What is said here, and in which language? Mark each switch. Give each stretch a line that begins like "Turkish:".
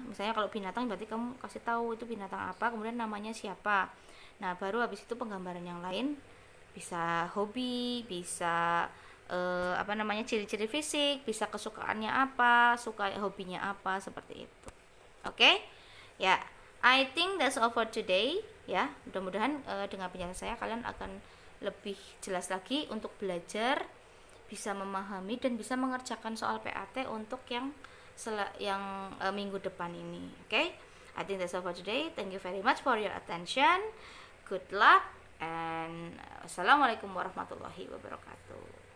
Indonesian: Misalnya kalau binatang berarti kamu kasih tahu itu binatang apa, kemudian namanya siapa. Nah, baru habis itu penggambaran yang lain, bisa hobi, bisa ciri-ciri fisik, bisa kesukaannya apa, suka hobinya apa, seperti itu. Oke?
English: Ya, I think that's all for today ya.
Indonesian: Mudah-mudahan dengan penjelasan saya kalian akan lebih jelas lagi untuk belajar, bisa memahami dan bisa mengerjakan soal PAT untuk yang minggu depan ini. Oke?
English: I think that's all for today. Thank you very much for your attention. Good luck and assalamualaikum warahmatullahi wabarakatuh.